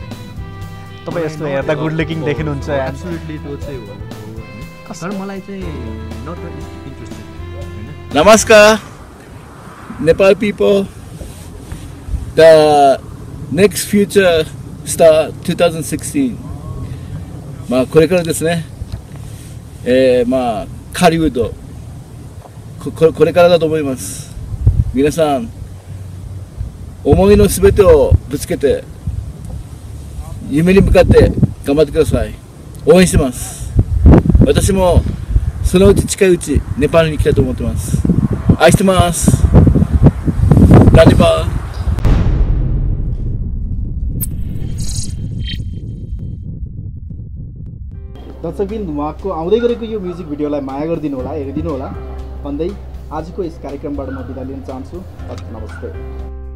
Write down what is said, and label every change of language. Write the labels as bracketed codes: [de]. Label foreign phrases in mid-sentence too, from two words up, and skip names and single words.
[ne] तपाईँ यस्तो हेर्दा [en] good looking [ne] देखिनुहुन्छ एब्सोल्युटली त्यो चाहिँ हो तर मलाई चाहिँ [en] not interested [ne] हैन [ja] नमस्कार [en] Nepal people the next future star [ja] 2016 これからですねこれからだと思います皆皆さん思いのすべてをぶつけて夢に向かって頑張ってください。応援してます。私もそのうち近いうちネパールに行きたいと思ってます。愛してます。ランディバー。 [ne] दर्शकबिन उहाँको आउँदै गरेको यो म्युजिक भिडियोलाई माया गरिदिनु होला, हेरिदिनु होला भन्दै आजको यस कार्यक्रमबाट म बिदा लिन चाहन्छु। नमस्ते।